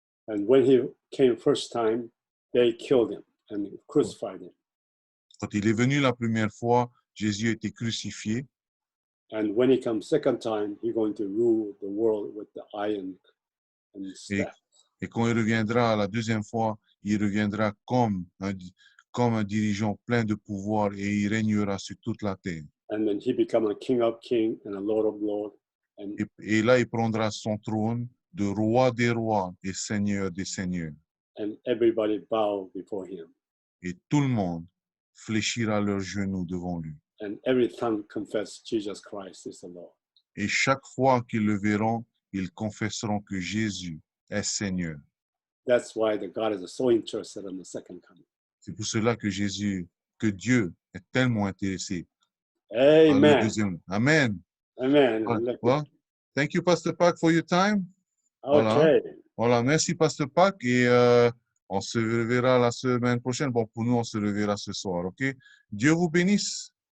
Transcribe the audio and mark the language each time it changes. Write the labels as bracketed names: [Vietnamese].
[English] And when he came first time, they killed him and crucified him. [French] Quand il est venu la première fois, Jésus a été crucifié. [English] And when he comes second time, he's going to rule the world with the iron and staff. [French] Et quand il reviendra la deuxième fois, il reviendra comme un dirigeant plein de pouvoir et il régnera sur toute la terre. [English] And then he becomes a king of kings and a lord of lords. [French] Et là, il prendra son trône de roi des rois et seigneur des seigneurs. [English] And everybody bow before him. [French] Et tout le monde fléchira leurs genoux devant lui. [English] And every tongue confess Jesus Christ is the Lord. [French] Et chaque fois qu'ils le verront, ils confesseront que Jésus est Seigneur. [English] That's why the God is so interested in the second coming. [French] C'est pour cela que Dieu est tellement intéressé. Amen. Amen. Amen. [English] Well, thank you, Pastor Pak, for your time. Okay. [French] Voilà, merci, Pastor Pak, et on se reverra la semaine prochaine. Bon, pour nous, on se reverra ce soir, ok? Dieu vous bénisse.